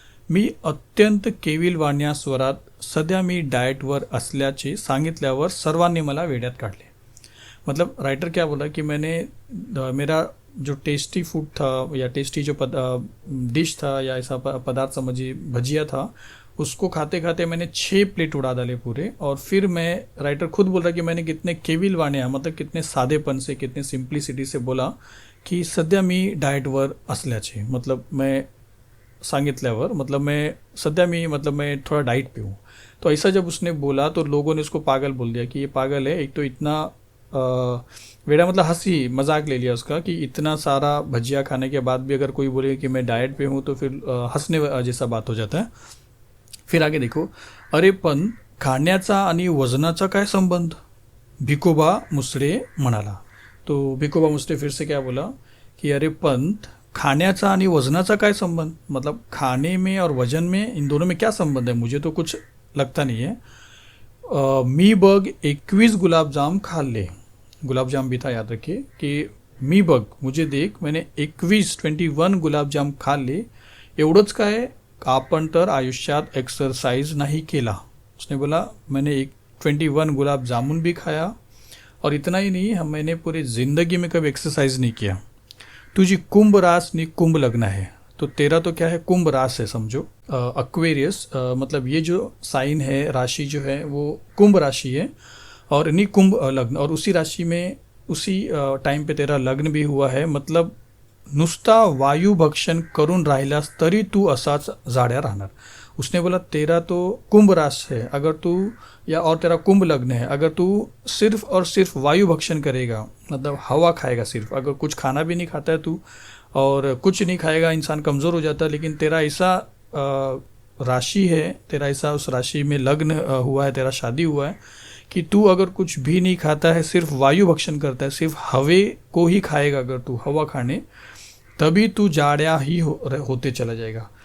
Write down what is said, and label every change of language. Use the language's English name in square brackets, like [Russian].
[Marathi] मी अत्यंत केविलवाण्या स्वरात सध्या मी डाएटवर असल्याचे सांगितल्यावर सर्वांनी मला वेड्यात काढले। [Hindi] मतलब राइटर क्या बोला कि मेरा जो टेस्टी फूड था या टेस्टी जो डिश था या ऐसा पदार्थ समझिए भजिया था, उसको खाते खाते मैंने 6 प्लेट उड़ा डाले पूरे। और फिर मैं, राइटर खुद बोल रहा कि मैंने कितने केविलवाणे मतलब कितने सादेपन से, कितने सिंप्लिसिटी से बोला की [Marathi] सध्या मी डाएटवर असल्याचे, [Hindi] मतलब मैं [Marathi] सांगितल्यावर, [Hindi] मतलब मैं सध्या मतलब मैं थोड़ा डाइट पे हूँ। तो ऐसा जब उसने बोला तो लोगों ने उसको पागल बोल दिया कि ये पागल है। एक तो इतना वेड़ा, मतलब हंसी मजाक ले लिया उसका कि इतना सारा भजिया खाने के बाद भी अगर कोई बोले कि मैं डाइट पे हूँ तो फिर हंसने जैसा बात हो जाता है। [Marathi] फिर आगे देखो, अरे पण खाण्याचा आणि वजनाचा काय संबंध, भिकोबा मुसळे म्हणाला। [Hindi] तो भिकोबा मुसळे फिर से क्या बोला कि [Marathi] अरे पंत, खाण्याचा आणि वजनाचा काय संबंध, [Hindi] मतलब खाने में और वजन में, इन दोनों में क्या संबंध है, मुझे तो कुछ लगता नहीं है। [Marathi] मी बग 21 गुलाबजाम खा ले, [Hindi] गुलाबजाम भी था याद रखिए कि [Marathi] मी बग, [Hindi] मुझे देख, मैंने 21 गुलाबजाम खा ले। [Marathi] एवढंच काय, आपण तर आयुष्यात एक्सरसाइज नहीं केला। [Hindi] उसने बोला मैंने 21 गुलाब जामुन भी खाया और इतना ही नहीं, मैंने पूरी ज़िंदगी में कभी एक्सरसाइज नहीं किया। [Marathi] तुझी कुंभ रास नी कुंभ लग्न [Hindi] है, तो तेरा तो क्या है, कुंभ रास है समझो, अक्वेरियस, मतलब ये जो साइन है, राशि जो है वो कुंभ राशि है, और नी कुंभ लग्न, और उसी राशि में उसी टाइम पे तेरा लग्न भी हुआ है। मतलब [Marathi] नुसता वायू भक्षण करून राहिलास तरी तू असाच जाड्या राहणार। [Hindi] उसने बोला तेरा तो कुंभ रास है अगर तू, या और तेरा कुंभ लग्न है, अगर तू सिर्फ और सिर्फ वायु भक्षण करेगा, मतलब हवा खाएगा सिर्फ, अगर कुछ खाना भी नहीं खाता है तू और कुछ नहीं खाएगा, इंसान कमज़ोर हो जाता है। लेकिन तेरा ऐसा राशि है, तेरा ऐसा उस राशि में लग्न हुआ है, तेरा शादी हुआ है कि तू अगर कुछ भी नहीं खाता है, सिर्फ वायु भक्षण करता है, सिर्फ हवे को ही खाएगा, अगर तू हवा खाने, तभी तू जाड्या ही होते चला जाएगा।